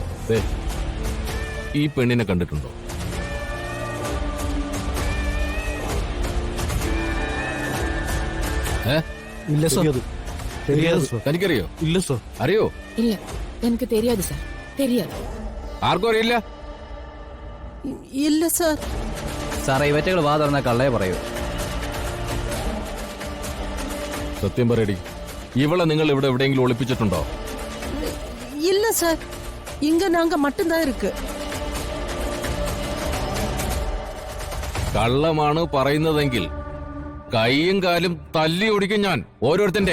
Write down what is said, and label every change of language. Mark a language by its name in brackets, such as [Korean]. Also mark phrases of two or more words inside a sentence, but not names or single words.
[Malayalam] ഈ പെണ്ണിനെ കണ്ടിട്ടുണ്ടോ? ഇല്ല സാർ. [Tamil] தெரியாது சார். [Malayalam] തനിക്കറിയോ? [Tamil] இல்ல சார். [Malayalam] അറിയോ? [Tamil] இல்ல எனக்கு தெரியாது சார், தெரியாது. [Malayalam] ആർക്കും അറിയില്ല. ഇല്ല സാർ. സാറേ ഇവറ്റകൾ വാ തുറന്ന കള്ളയെ പറയൂ. സത്യം പറയടി, ഇവളെ നിങ്ങൾ ഇവിടെ എവിടെയെങ്കിലും ഒളിപ്പിച്ചിട്ടുണ്ടോ? [Tamil] இல்ல சார், இங்க நாங்க மட்டும்தான் இருக்கு. [Malayalam] കള്ളമാണ് പറയുന്നതെങ്കിൽ കൈയും കാലും തല്ലി ഒടിക്കും ഞാൻ ഓരോരുത്തന്റെ.